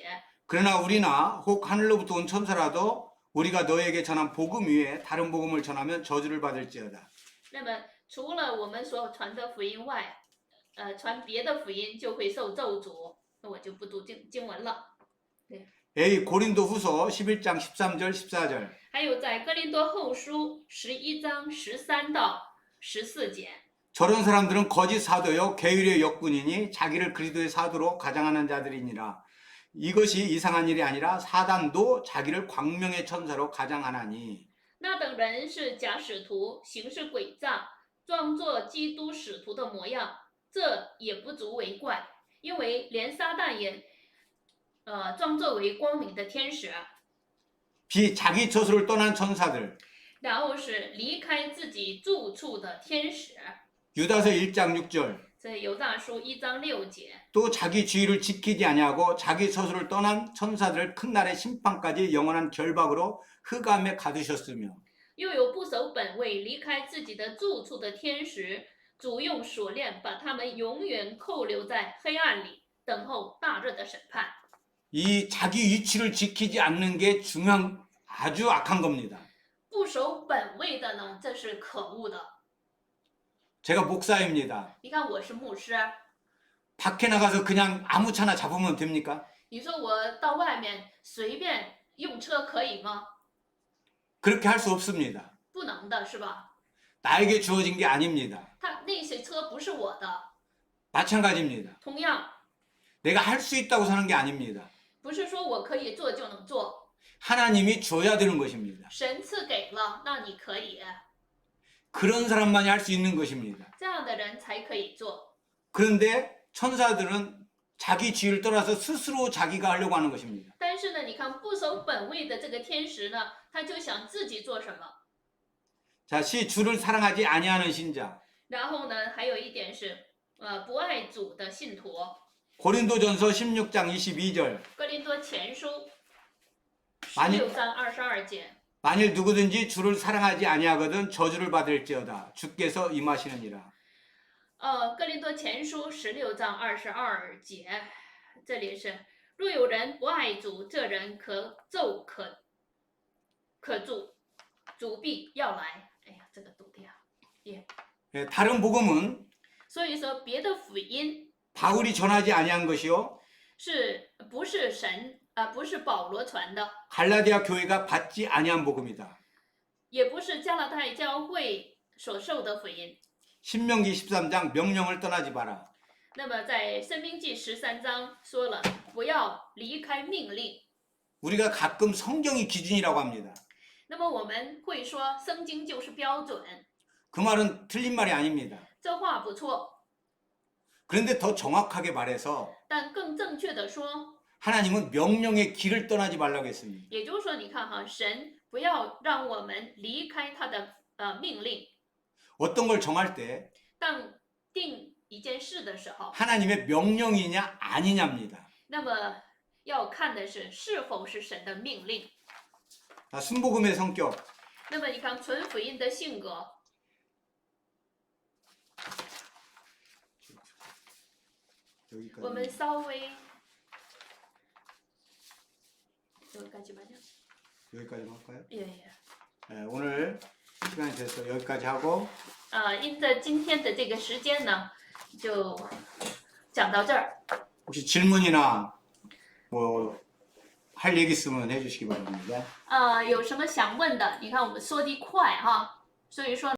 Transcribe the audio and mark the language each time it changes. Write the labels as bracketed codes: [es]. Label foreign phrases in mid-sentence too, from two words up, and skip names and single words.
[ko] 그러나 우리나 혹 하늘로부터 온 천사라도 우리가 너에게 전한 복음 위에 다른 복음을 전하면 저주를 받을지어다. [zh] 那么除了我们所传的福音外，传别的福音就会受咒诅。那我就不读经文了。 [ko] A 고린도후서 11장 13절 14절. [zh] 还有在哥林多后书11章13到14节。 [ko] 저런 사람들은 거짓 사도요 계율의 역군이니 자기를 그리스도의 사도로 가장하는 자들이니라. 이것이 이상한 일이 아니라 사단도 자기를 광명의 천사로 가장하나니. [zh] 那等人是假使徒，行事诡诈，装作基督使徒的模样，这也不足为怪，因为连撒旦也装作为光明的天使， [ko] B 자기 처소를 떠난 천사들. [zh] 然后是离开自己住处的天使。 [ko] 유다서 1장 6절. [zh] 这犹大书1章6节。 [ko] 또 자기 주의를 지키지 아니하고 자기 처소를 떠난 천사들을 큰 날의 심판까지 영원한 결박으로 흑암에 가두셨으며. [zh] 又有不守本位、离开自己的住处的天使，主用锁链把他们永远扣留在黑暗里，等候大日的审判。 [ko] 이 자기 위치를 지키지 않는 게 아주 악한 겁니다. [zh] 不守本位的呢，这是可恶的。 [ko] 제가 목사입니다. [zh] 你看我是牧师， [ko] 밖에 나가서 그냥 아무 차나 잡으면 됩니까? [zh] 你说我到外面随便用车可以吗？ [ko] 그렇게 할 수 없습니다. [zh] 不能的是吧？ [ko] 나에게 주어진 게 아닙니다. [zh] 那些车不是我的， [ko] 마찬가지입니다. [zh] 同样 [ko] 내가 할 수 있다고 사는 게 아닙니다. [zh] 不是说我可以做就能做， [ko] 하나님이 줘야 되는 것입니다. [zh] 神赐给了，那你可以， [ko] 그런 사람만이 할 수 있는 것입니다. [zh] 这样的人才可以做。 [ko] 그런데 천사들은 자기 지위를 떠나서 스스로 자기가 하려고 하는 것입니다. [zh] 但是呢，你看不守本位的这个天使呢，他就想自己做什么。 [ko] 자, 시 주를 사랑하지 아니하는 신자. [zh] 然后呢，还有一点是，不爱主的信徒。 [ko] 고린도전서 16장 22절. [zh] 哥林多前书 [ko] 아니 [zh] 16章22节。 [ko] 만일 누구든지 주를 사랑하지 아니하거든 저주를 받을지어다. 주께서 임하시느니라. [zh] 哥林多前书16章22节，这里是若有人不爱主，这人可咒可诅，主必要来。哎呀，这个读掉。 [ko] 예, 다른 복음은 [zh] 所以说，别的福音 [ko] 바울이 전하지 아니한 것이요 [zh] 是不是不是保罗传的， [ko] 갈라디아 교회가 받지 아니한 복음이다. [zh] 也不是加拉太教会所受的福音。 [ko] 신명기 13장 명령을 떠나지 마라. [zh] 那么在申命记13章说了，不要离开命令。 [ko] 우리가 가끔 성경이 기준이라고 합니다. [zh] 那么我们会说圣经就是标准， [ko] 그 말은 틀린 말이 아닙니다. [zh] 这话不错， [ko] 그런데 더 정확하게 말해서 [zh] 但更正确的说， [ko] 하나님은 명령의 길을 떠나지 말라고 했습니다. [zh] 也就是说，你看哈，神不要让我们离开他的命令。 [ko] 어떤 걸 정할 때 [zh] 当定一件事的时候， [ko] 하나님의 명령이냐 아니냐입니다. [zh] 那么要看的是是否是神的命令。 [ko] 순복음의 성격 [zh] 那么你看纯福音的性格， 我们 [ko] 여기까지 稍微 여기까지만요. 여기까지만 할까요? 예, 예. 네, 오늘 시간이 돼서 여기까지 하고 [zh] 因着今天的这个时间呢，就讲到这儿。 [ko] 혹시 질문이나 뭐 할 얘기 있으면 해주시기 바랍니다. [zh] 有什么想问的？你看我们说的快哈，所以说。